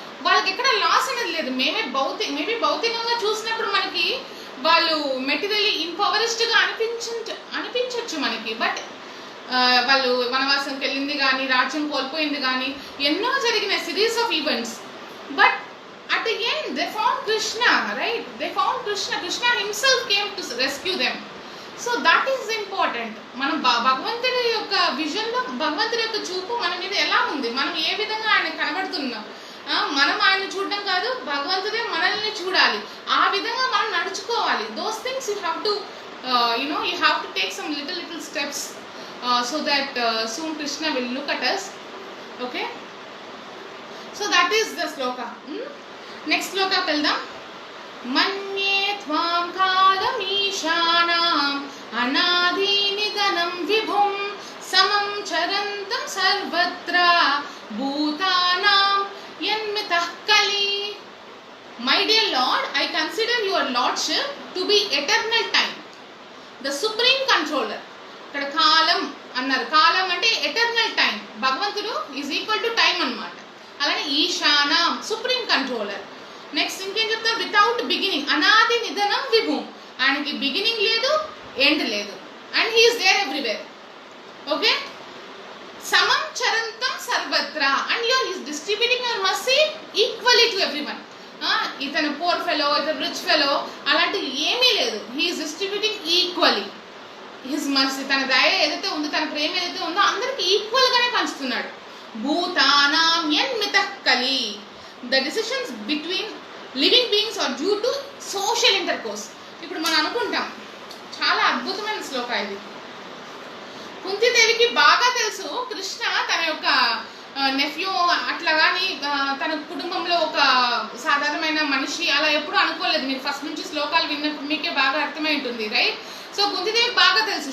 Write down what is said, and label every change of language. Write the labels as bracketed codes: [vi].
[te] వాళ్ళకి ఎక్కడ లాస్ అనేది లేదు. మేబీ భౌతికంగా చూసినప్పుడు మనకి వాళ్ళు మెటీరియల్లీ ఇంపవరిస్డ్గా అనిపించవచ్చు మనకి, బట్ వాళ్ళు వనవాసంకి వెళ్ళింది కానీ రాజ్యం కోల్పోయింది కానీ ఎన్నో జరిగిన series of events. [en] But at the end they found Krishna, right? They found Krishna. Krishna himself came to rescue them. So that is important. [te] మనం భగవంతుడి యొక్క విజన్లో భగవంతుడి యొక్క చూపు మన మీద ఎలా ఉంది, మనం ఏ విధంగా ఆయన కనబడుతున్నాం, మనం ఆయన చూడడం కాదు, భగవంతుడే మనల్ని చూడాలి. ఆ విధంగా మనం నడుచుకోవాలి. [en] Those things you have to you have to take some little steps so that soon Krishna will look at us. Okay, so that is the sloka. [te] Next శ్లోకాకి వెళ్దాం. [sa] మన్యే త్వాం కాలమీశానాం అనాది నిధనం విభుం సమం చరంతం సర్వత్ర భూతానాం యన్మితః కలి. [en] My dear lord, I consider your lordship to be eternal time, the supreme controller. [te] ఇక్కడ కాలం అన్నారు. కాలం అంటే eternal time. భగవంతుడు [en] is equal to time [te] అన్నమాట. అలానే ఈశానాం సుప్రీం కంట్రోలర్. నెక్స్ట్ ఇంకేం చెప్తారు? [en] without beginning, [sa] అనాది నిధనం విభుం. [te] ఆయనకి బిగినింగ్ లేదు, ఎండ్ లేదు, [en] And he is there everywhere. Okay, [sa] సమం చరంతం సర్వత్ర, [en] And you're is distributing your mercy equally to everyone. [te] ఇతను పోర్ ఫెలో, ఇతను రిచ్ ఫెలో అలాంటివి ఏమీ లేదు. [en] He is distributing equally his mercy. [te] తన దయ ఏదైతే ఉందో, తన ప్రేమ ఏదైతే ఉందో అందరికి ఈక్వల్గానే పంచుతున్నాడు. [sa] భూతానాం యన్మితః కలి. [en] The decisions between living beings are due to social intercourse. [te] ఇప్పుడు మనం అనుకుంటాం, చాలా అద్భుతమైన శ్లోక ఇది. కుంతిదేవికి బాగా తెలుసు కృష్ణ తన యొక్క నెఫ్యూ అట్లా కానీ తన కుటుంబంలో ఒక సాధారణమైన మనిషి అలా ఎప్పుడు అనుకోలేదు. మీరు ఫస్ట్ నుంచి శ్లోకాలు విన్నప్పుడు మీకే బాగా అర్థమై ఉంటుంది, రైట్? సో కుంతిదేవికి బాగా తెలుసు.